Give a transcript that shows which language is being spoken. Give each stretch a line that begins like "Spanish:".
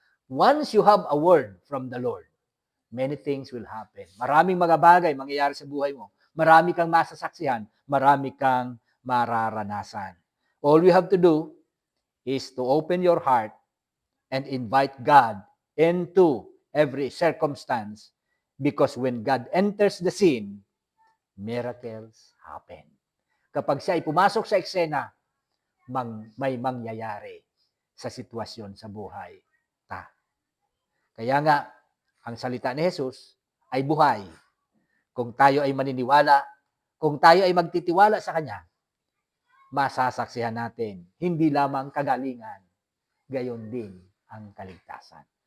English: Once you have a word from the Lord, many things will happen.
Filipino: Maraming mga bagay mangyayari sa buhay mo. Marami kang masasaksihan. Marami kang mararanasan.
English: All you have to do is to open your heart and invite God into every circumstance, because when God enters the scene, miracles happen.
Filipino: Kapag siya ay pumasok sa eksena, may mangyayari sa sitwasyon sa buhay ta. Kaya nga, ang salita ni Jesus ay buhay. Kung tayo ay maniniwala, kung tayo ay magtitiwala sa Kanya, masasaksihan natin, hindi lamang kagalingan, gayon din ang kaligtasan.